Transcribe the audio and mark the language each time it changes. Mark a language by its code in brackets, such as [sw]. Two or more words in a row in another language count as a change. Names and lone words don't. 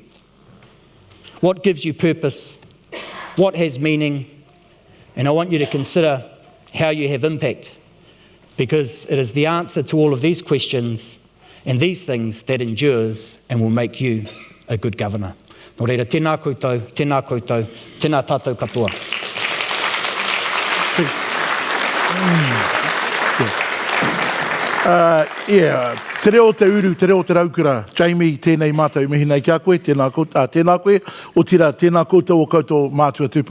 [en] What gives you purpose? What has meaning? And I want you to consider how you have impact, because it is the answer to all of these questions and these things that endures and will make you a good governor. [mi] Nō reira, tēnā koutou, tēnā tātou katoa. Te reo te uru, te reo te raukura. Jamie, tēnei mātou mihi nei kia koe, tēnā koe, o tira, tēnā koutou o koutou mātua tūpuna.